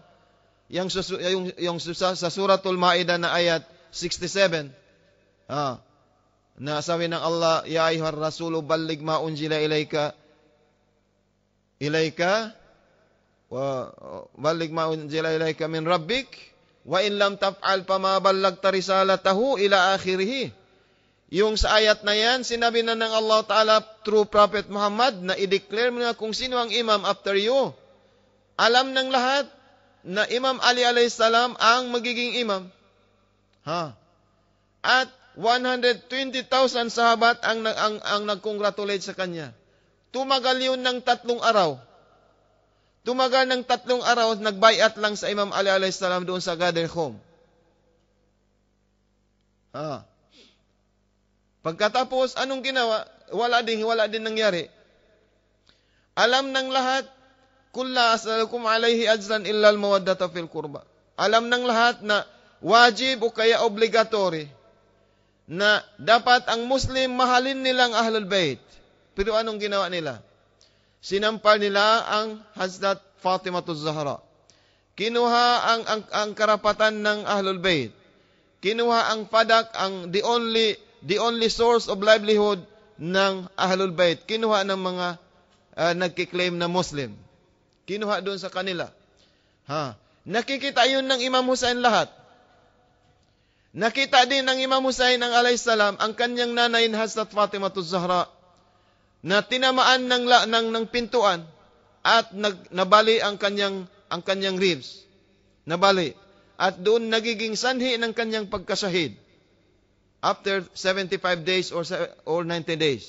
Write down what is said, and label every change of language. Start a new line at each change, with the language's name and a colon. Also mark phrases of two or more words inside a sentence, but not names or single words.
Filipino: Yung sa Suratul Ma'idah na ayat 67. Na sabi ng Allah,
Arabic: يا أيها الرسول بلغ ما أنزل إليك وبلغ ما أنزل إليك من ربك وإن لم تفعل فما بلغت رسالته إلى آخره.
Filipino: Yung sa ayat na yan, sinabi na ng Allah Ta'ala
English: through Prophet Muhammad
Filipino: na i-declare mo na kung sino ang imam
English: after you.
Filipino: Alam ng lahat na Imam Ali
Arabic: عليه السلام
Filipino: ang magiging imam. At 120,000 sahabat ang nag-congratulate sa kanya. Tumagal yun ng 3 araw. Tumagal ng 3 araw, nagbayat lang sa Imam Ali
Arabic: عليه السلام
Filipino: doon sa Qadr Qum. Pagkatapos, anong ginawa? Wala din nangyari. Alam ng lahat,
Arabic: قل لا أسألكم عليه أجرا إلا المودة في القربى.
Filipino: Alam ng lahat na wajib o kaya obligatory na dapat ang Muslim mahalin nilang Ahlul Bayt. Pero anong ginawa nila? Sinampal nila ang Hazrat Fatimatuz Zahra. Kinuha ang karapatan ng Ahlul Bayt. Kinuha ang fadak,
English: the only source of livelihood
Filipino: ng Ahlul Bayt. Kinuha ng mga nagkiklaim na Muslim. Kinuha doon sa kanila. Nakikita yun ng Imam Hussein lahat. Nakita din ng Imam Hussein ang
Arabic: عليه السلام
Filipino: ang kanyang nanay Hazrat Fatimatuz Zahra na tinamaan ng pintuan at nabali ang kanyang ribs. Nabali. At doon nagiging sanhi ng kanyang pagkasahid.
English: After 75 days or 90 days.